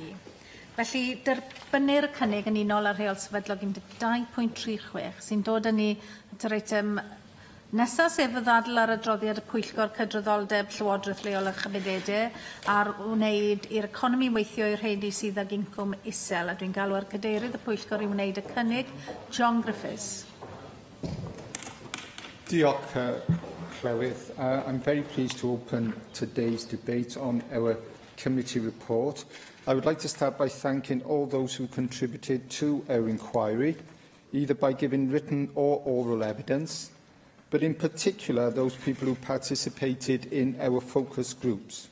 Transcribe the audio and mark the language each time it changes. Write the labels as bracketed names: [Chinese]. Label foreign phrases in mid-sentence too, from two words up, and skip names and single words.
[Welsh] Felly, derbynir y cynnig yn unol ar rheol sefydlog 12.36 sy'n dod â ni at yr eitem nesaf, sef y ddadl ar adroddiad y Pwyllgor Cydraddoldeb Llywodraeth Leol a Chymunedau ar wneud i'r economi weithio i'r rheini sydd ag incwm isel. A dwi'n galw ar cadeirydd y Pwyllgor i wneud y cynnig, John Griffiths. Diolch, Llywydd. [English] I'm very pleased to open today's debate on our committee report. I would like to start by thanking all those who contributed to our inquiry, either by giving written or oral evidence, but in particular those people who participated in our focus groups.